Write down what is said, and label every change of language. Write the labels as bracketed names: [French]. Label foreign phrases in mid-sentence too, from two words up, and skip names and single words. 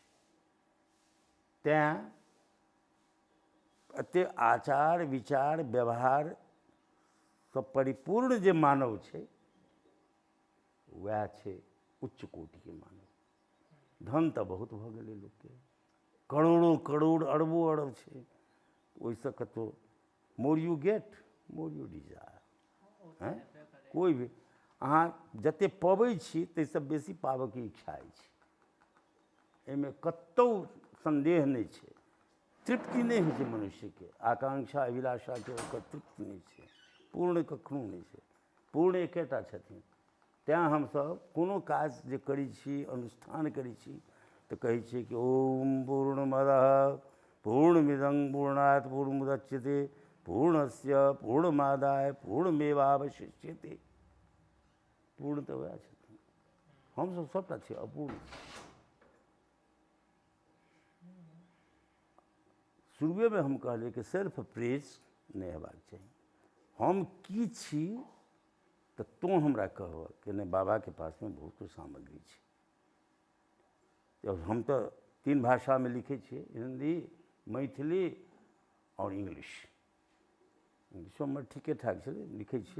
[Maithili] तैँ एते आचार विचार व्यवहार सब परिपूर्ण जे मानव छै, वएह छै उच्च कोटिके मानव। धन तऽ बहुत भऽ गेलै लोकके, करोड़ों करोड़ अरबों अरब छै, ओहिसँ कतहु [English] more you get more you desire. [Maithili] कोइ भी अहाँ जतेक पबै छी ताहिसँ बेसी पाबऽके इच्छा अछि, एहिमे कतहु संदेह नहि छै। तृप्ति नहीं होइ छै मनुष्यके, आकांक्षा अभिलाषाके ओकर तृप्ति नहीं छै, पूर्ण कखनो नहीं छै। पूर्ण एकेटा छथिन। तैँ हमसब कोनो काज जे करै छी, अनुष्ठान करै छी, तऽ कहै छियै कि [Sanskrit] ओम पूर्णमदः पूर्णमिदं पूर्णात् पूर्णमुदच्यते पूर्णस्य पूर्णमादाय पूर्णमेवावशिष्यते। [Maithili] पूर्ण तऽ वएह छथिन, हमसब सबटा छी अपूर्ण। शुरुएमे हम कहलिए कि [English] self praise [Maithili] नहीं हेबाक चाही। हम की छी तऽ तोँ हमरा कहबह कि नहीं बाबाके पासमे बहुत कुछ सामग्री छै। जब हम तऽ 3 भाषामे लिखै छियै, हिंदी, मैथिली और इंग्लिश। इंग्लिशो हमर ठीके ठाक छलै, लिखै छियै।